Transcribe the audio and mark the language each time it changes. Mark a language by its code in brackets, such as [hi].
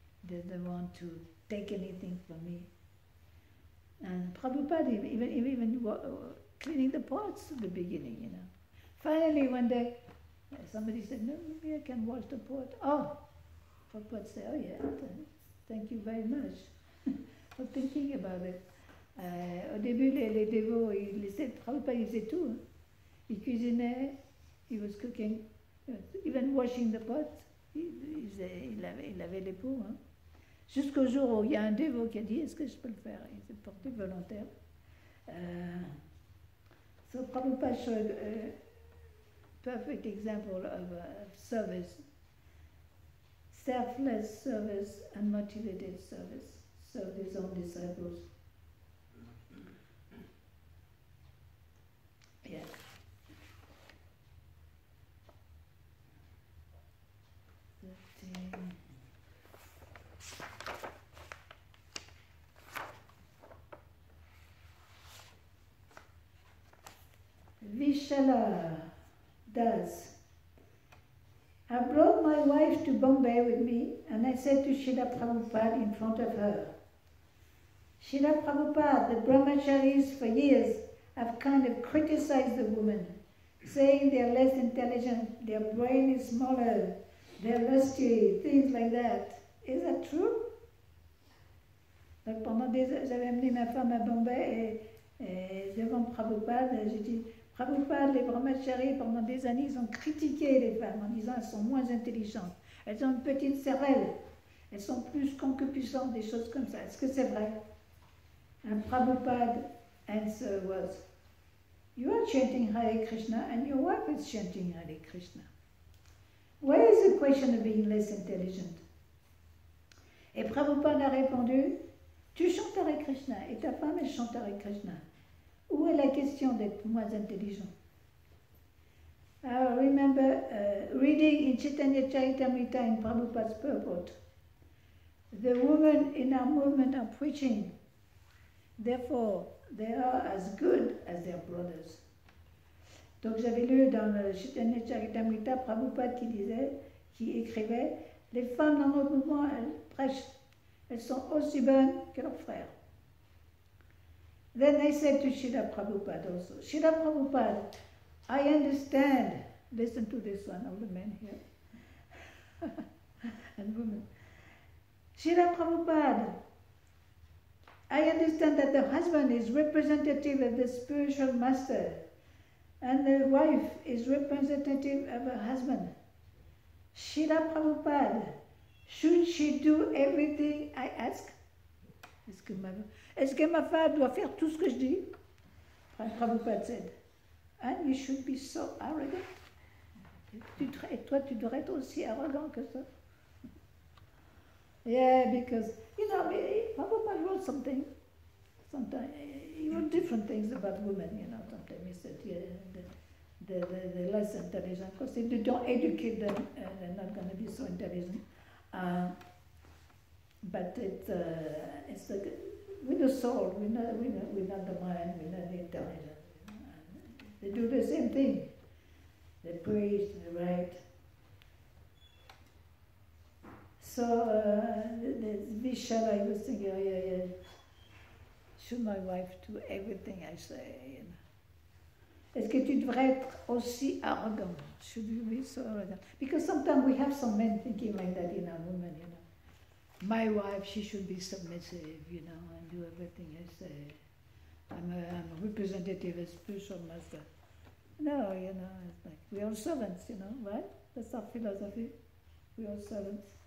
[en] He doesn't want to take anything from me. And Prabhupada even cleaning the pots at the beginning. Finally, one day, somebody said, "No, maybe I can wash the pot." Oh, Prabhupada said, "Oh yeah, thank you very much for thinking about it." [fr] Au début, les dévots, Prabhupada il faisait tout. Il cuisinait, [en] he was cooking, even washing the pots. [fr] Il avait les pots. Jusqu'au jour où il y a un dévot qui a dit, est-ce que je peux le faire? Il s'est porté volontaire. [en] So Prabhupada showed a perfect example of service. Selfless service and motivated service. Served his own disciples. Yeah. Vishala does. I brought my wife to Bombay with me and I said to Srila Prabhupada in front of her, Srila Prabhupada, the brahmacharis for years have kind of criticized the women, saying they're less intelligent, their brain is smaller, they're lusty, things like that. Is that true? [fr] Donc j'avais amené ma femme à Bombay et devant Prabhupada, j'ai dit, Prabhupada, les brahmacharis, pendant des années, ils ont critiqué les femmes en disant qu'elles sont moins intelligentes, elles ont une petite cervelle, elles sont plus concupiscentes, des choses comme ça. Est-ce que c'est vrai? [en] And Prabhupada's answer was, you are chanting Hare Krishna and your wife is chanting Hare Krishna. Where is the question of being less intelligent? [fr] Et Prabhupada a répondu, tu chantes Hare Krishna et ta femme elle chante Hare Krishna. Où est la question d'être moins intelligent? [en] I remember reading in Chaitanya Charitamrita in Prabhupada's purport, the women in our movement are preaching, therefore they are as good as their brothers. [fr] Donc j'avais lu dans le Chaitanya Charitamrita Prabhupada qui écrivait, les femmes dans notre mouvement, elles prêchent, elles sont aussi bonnes que leurs frères. [en] Then I said to Srila Prabhupada also, Srila Prabhupada, I understand, listen to this one, all the men here, and women. Srila Prabhupada, I understand that the husband is representative of the spiritual master, and the wife is representative of her husband. Srila Prabhupada, should she do everything I ask? [fr] Est-ce que ma femme doit faire tout ce que je dis? [en] Prabhupada said, and you should be so arrogant. [fr] Et toi, tu devrais être aussi arrogant que ça. [en] Yeah, because, you know, Prabhupada wrote something. Sometimes he wrote different things about women, you know. Sometimes he said, yeah, the less intelligent. Because if you don't educate them, they're not going to be so intelligent. But it's like, with the soul, we're not the mind, we're not the intelligence. They do the same thing. They preach, they write. So, the Vishala, I was thinking, oh yeah, should my wife do everything I say? You know? [fr] Est-ce que tu devrais être aussi arrogant? [en] Should you be so arrogant? Because sometimes we have some men thinking like that in our women, you know. My wife, she should be submissive, you know, and do everything I say. I'm a representative, a spiritual master. No, you know, it's like, we're all servants, you know, right? That's our philosophy. We're all servants.